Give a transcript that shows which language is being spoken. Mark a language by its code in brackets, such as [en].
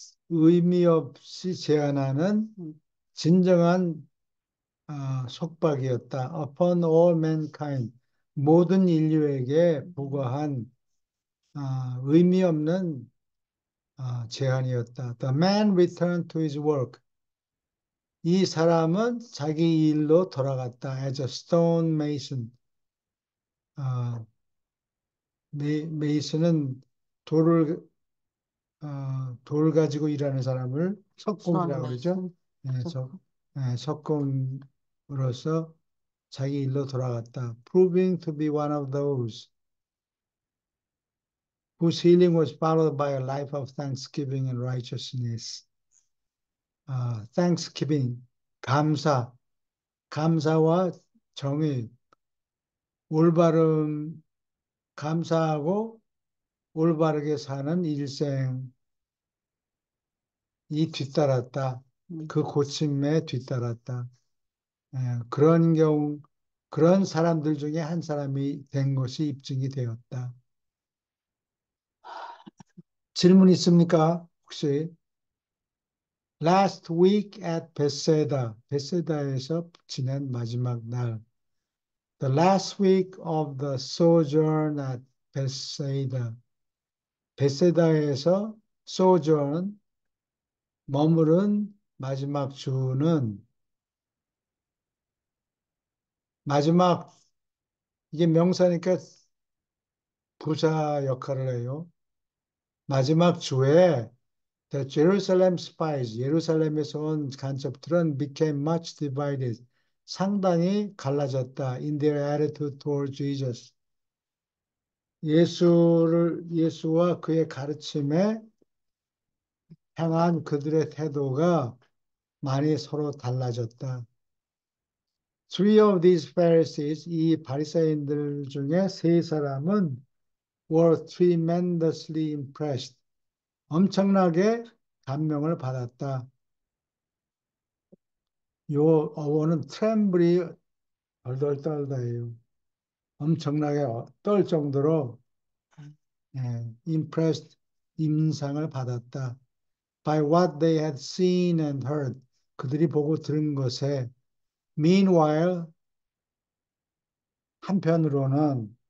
[ko] 의미 없이 제안하는 음, 진정한 속박이었다. [en] Upon all mankind, [ko] 모든 인류에게 부과한 의미 없는 제안이었다. [en] The man returned to his work. [ko] 이 사람은 자기 일로 돌아갔다. [en] As a stone mason. [ko] 아, 메이슨은 돌을 돌 가지고 일하는 사람을 석공이라고 그러죠. [en] 스톤메이슨. [ko] 예, 저, 석공으로서 자기 일로 돌아갔다. [en] Proving to be one of those whose healing was followed by a life of thanksgiving and righteousness. [ko] Thanksgiving, 감사, 감사와 정의, 올바름, 감사하고 올바르게 사는 일생이 뒤따랐다. 음, 그 고침에 뒤따랐다. 예, 그런 경우, 그런 사람들 중에 한 사람이 된 것이 입증이 되었다. 질문 있습니까? 혹시? [en] Last week at Bethesda, [ko] 베세다에서 지낸 마지막 날. [en] The last week of the sojourn at Bethesda. [ko] 베세다에서 sojourn, 머무른 마지막 주는 마지막, 이게 명사니까 부사 역할을 해요. 마지막 주에 [en] The Jerusalem spies, [ko] 예루살렘에서 온 간첩들은 [en] became much divided, [ko] 상당히 갈라졌다. [en] In their attitude toward Jesus. [ko] 예수와 그의 가르침에 향한 그들의 태도가 많이 서로 달라졌다. [en] Three of these Pharisees, [ko] 이 바리사인들 중에 세 사람은 [en] were tremendously impressed. [ko] 엄청나게 감명을 받았다. 요 어원은 트렘블이 덜덜 떨다예요. 엄청나게 떨 정도로 impressed, 임상을 받았다. [en] By what they had seen and heard. [ko] 그들이 보고 들은 것에 meanwhile 한편으로는